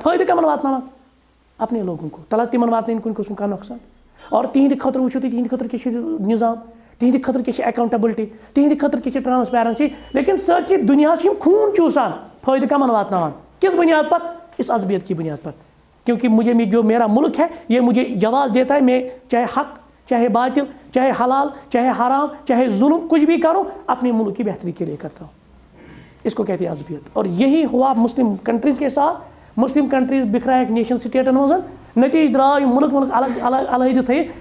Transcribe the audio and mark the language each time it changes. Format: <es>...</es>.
<ks>فٲیدٕ کمن واتناوان؟</ks> <ur>اپنے لوگوں کو.</ur> <ks>تلہ تِمن واتنٲیِن کُنہِ قٕسمُک کانٛہہ نۄقصان. اور تِہنٛدِ خٲطرٕ وٕچھِو تُہۍ تِہنٛدِ خٲطرٕ کیٛاہ چھُ نظام، تِہنٛدِ خٲطرٕ کیٛاہ چھِ اکاونٹیبلٹی، تِہنٛدِ خٲطرٕ کیٛاہ چھِ ٹرانسپیرنسی. لیکن سٲرسٕے دُنیاہس چھِ یِم خوٗن چوٗسان. فٲیدٕ کمن واتناوان؟</ks> <ur>کس بنیاد پر؟ اس عصبیت کی بنیاد پر. کیونکہ مجھے جو میرا ملک ہے یہ مجھے جواز دیتا ہے، میں چاہے حق چاہے باطل چاہے حلال چاہے حرام چاہے ظلم کچھ بھی کروں اپنے ملک کی بہتری کے لیے کرتا ہوں. اس کو کہتے ہیں عصبیت. اور یہی ہوا مسلم کنٹریز کے ساتھ. مسلم کنٹریز بکھرائے نیشن سٹیٹن مز،</ur> <ks>نتیجہ درٛاو یِم ملک الگ الگ علیحدٕ تھٲیِتھ.</ks>